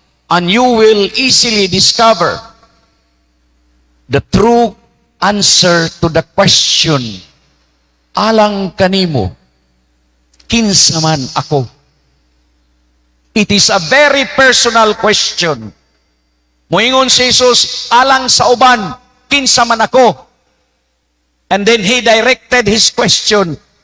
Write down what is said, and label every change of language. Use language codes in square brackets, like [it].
[en] And you will easily discover the true answer to the question, [ceb] alang kanimo, kinsa man ako? [en] It is a very personal question. [ceb] Moingon si Jesus, alang sa uban, kinsa man ako? [en] And then He directed His question.